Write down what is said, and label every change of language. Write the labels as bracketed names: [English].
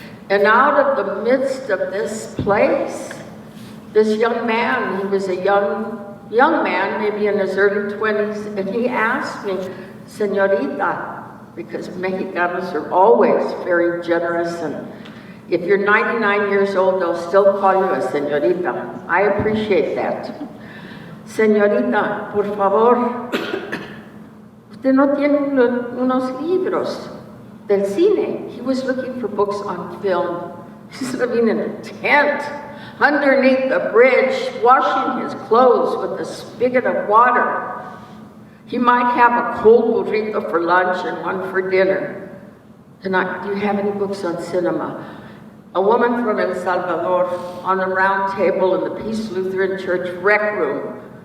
[English] And out of the midst of this place, this young man, he was a young man, maybe in his early 20s, and he asked me, Señorita, because Mexicanos are always very generous, and if you're 99 years old, they'll still call you a señorita. I appreciate that. [Spanish] Señorita, por favor, usted no tiene unos libros del cine. [English] He was looking for books on film. He's living in a tent underneath the bridge, washing his clothes with a spigot of water. He might have a cold burrito for lunch and one for dinner. Tonight, do you have any books on cinema? A woman from El Salvador on a round table in the Peace Lutheran Church rec room.